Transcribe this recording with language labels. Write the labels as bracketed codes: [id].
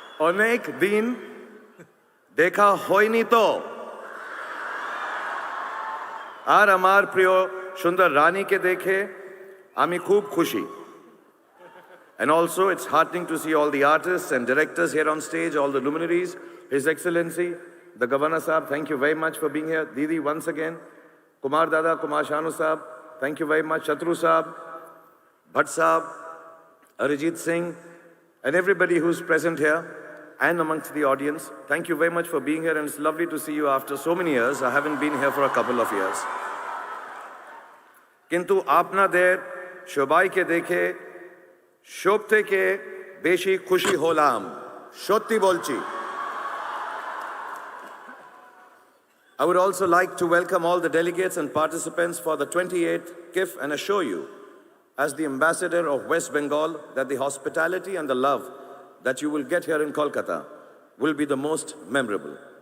[bn] অনেক দিন দেখা হয়নি তো। আর আমার প্রিয় সুন্দর রানীকে দেখে আমি খুব খুশি। [en] And also it's heartening to see all the artists and directors here on stage, all the luminaries. His Excellency, the Governor Sahab, thank you very much for being here. Didi, once again. Kumar Dada, Kumar Shanu Sahab, thank you very much. Shatru Sahab, Bhatt Sahab, Arijit Singh, and everybody who's present here and amongst the audience. Thank you very much for being here, and it's lovely to see you after so many years. I haven't been here for a couple of years. [bn] কিন্তু আপনাদের সবাইকে দেখে সব থেকে বেশি খুশি হলাম, সত্যি বলছি। [en] I would also like to welcome all the delegates and participants for the 28th KIFF and assure you, as the ambassador of West Bengal, that the hospitality and the love that you will get here in Kolkata will be the most memorable.